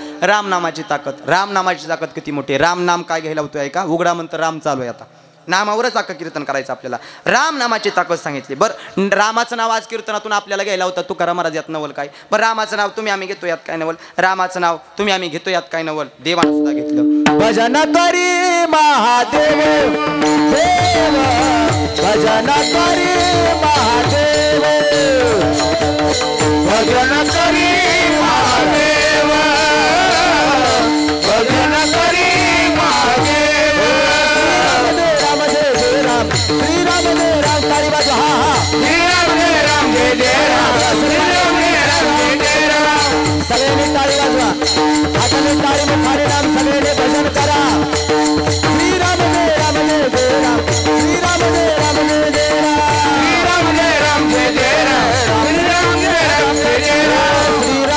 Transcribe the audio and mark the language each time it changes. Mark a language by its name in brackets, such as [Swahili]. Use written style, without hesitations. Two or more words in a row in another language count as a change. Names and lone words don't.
[Marathi] राम नामाची ताकद किती मोठी. राम नाम काय घ्यायला होतोय का. उघडा म्हणतं राम चालू आहे. आता नामावरच अख्खं कीर्तन करायचं आपल्याला. राम नामाची ताकद सांगितली. बरं रामाचं नाव आज कीर्तनातून आपल्याला घ्यायला होतं. तुकाराम महाराज यात नवल काय. बरं रामाचं नाव तुम्ही आम्ही घेतो यात काय नवल. रामाचं नाव तुम्ही आम्ही घेतो यात काय नवल. देवानं सुद्धा घेतलं. भजन करी महादेव देव, भजन करी महादेव, भजन करी महादेव, भजन करी महादेव. श्री राम जय राम तारी बाजू. हा हा श्री राम जय राम जय जय राम, श्री राम जय राम जय जय राम. सगळ्यांनी ताळी वाजवा. हाताने ताळी मुखाने राम सगळ्यांनी भजन करा. श्री राम जय राम जय जय राम, श्री राम जय राम जय जय राम, श्री राम जय राम जय जय राम, श्री राम जय राम जय जय राम.